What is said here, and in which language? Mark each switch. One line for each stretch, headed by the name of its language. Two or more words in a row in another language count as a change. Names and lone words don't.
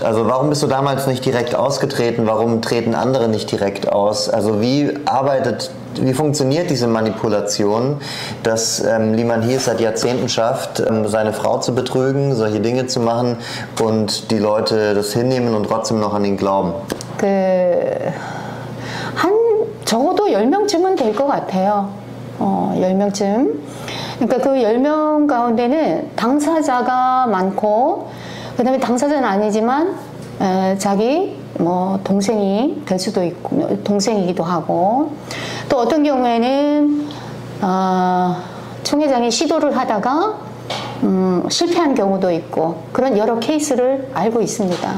German: Also warum bist du damals nicht direkt ausgetreten? Warum treten andere nicht direkt aus? Also wie funktioniert diese Manipulation, dass Liman Hi es seit Jahrzehnten schafft, seine Frau zu betrügen, solche Dinge zu machen und die Leute das hinnehmen und trotzdem noch an ihn glauben?
Korean: 적어도 10명쯤은 될 것 같아요. 10명쯤. 그러니까 그 10명 가운데는 당사자가 많고, 그 다음에 당사자는 아니지만, 자기 뭐 동생이 될 수도 있고, 동생이기도 하고, 또 어떤 경우에는, 총회장이 시도를 하다가, 실패한 경우도 있고, 그런 여러 케이스를 알고 있습니다.